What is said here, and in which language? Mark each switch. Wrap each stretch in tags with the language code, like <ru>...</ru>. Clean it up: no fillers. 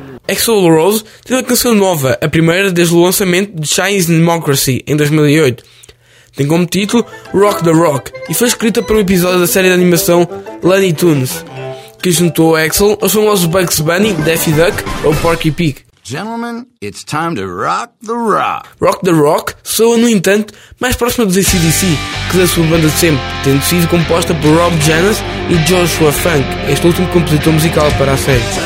<pt>Axl Rose tem uma canção nova, a primeira desde o lançamento de Chinese Democracy, em 2008. Tem como título Rock the Rock e foi escrita para um episódio da série de animação Looney Tunes, que juntou Axl aos famosos Bugs Bunny, Daffy Duck ou Porky Pig.</pt> <en>Gentlemen, it's time to rock the rock.</en> <pt>Rock the Rock soa, no entanto, mais próxima dos AC/DC, que da sua banda de sempre, tendo sido composta por Rob Janis e Joshua Funk, este último compositor musical para a série.</pt>